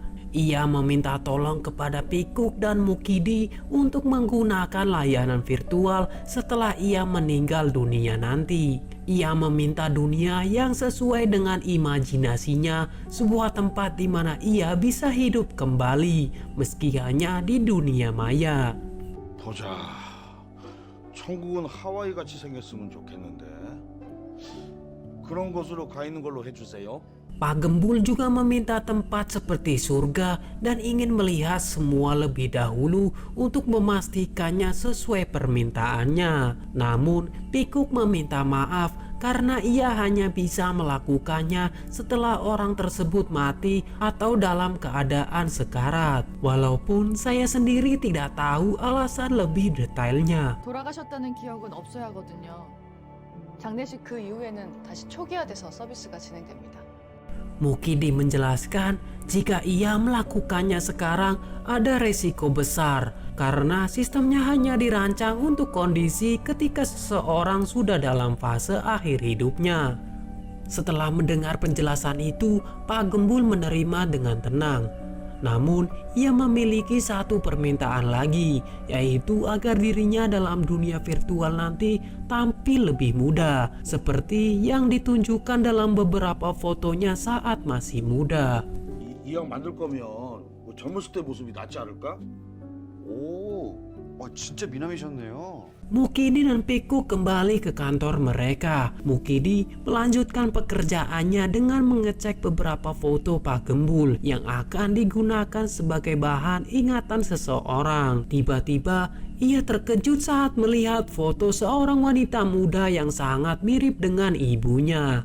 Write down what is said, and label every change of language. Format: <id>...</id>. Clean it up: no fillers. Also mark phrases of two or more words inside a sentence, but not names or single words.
<id>Ia meminta tolong kepada Pikuk dan Mukidi untuk menggunakan layanan virtual setelah ia meninggal dunia nanti. Ia meminta dunia yang sesuai dengan imajinasinya, sebuah tempat di mana ia bisa hidup kembali meski hanya di dunia maya.</id> <ko>보자. 천국은 하와이 같이 생겼으면 좋겠는데. 그런 곳으로 가 있는 걸로 해주세요.</ko> <id>Pak Gembul juga meminta tempat seperti surga dan ingin melihat semua lebih dahulu untuk memastikannya sesuai permintaannya. Namun, Pikuk meminta maaf karena ia hanya bisa melakukannya setelah orang tersebut mati atau dalam keadaan sekarat. Walaupun saya sendiri tidak tahu alasan lebih detailnya.</id> <ko>돌아가셨다는 기억은 없어야 하거든요. 장례식 그 이후에는 다시 초기화돼서 서비스가 진행됩니다.</ko> <id>Mukidi menjelaskan jika ia melakukannya sekarang ada resiko besar karena sistemnya hanya dirancang untuk kondisi ketika seseorang sudah dalam fase akhir hidupnya. Setelah mendengar penjelasan itu, Pak Gembul menerima dengan tenang. Namun, ia memiliki satu permintaan lagi, yaitu agar dirinya dalam dunia virtual nanti tampil lebih muda, seperti yang ditunjukkan dalam beberapa fotonya saat masih muda.</id> <ko>이 형 만들 거면 뭐 젊었을 때 모습이 낫지 않을까? 오, 진짜 미남이셨네요.</ko> <id>Mukidi dan Pikuk kembali ke kantor mereka. Mukidi melanjutkan pekerjaannya dengan mengecek beberapa foto Pak Gembul yang akan digunakan sebagai bahan ingatan seseorang. Tiba-tiba ia terkejut saat melihat foto seorang wanita muda yang sangat mirip dengan ibunya.</id>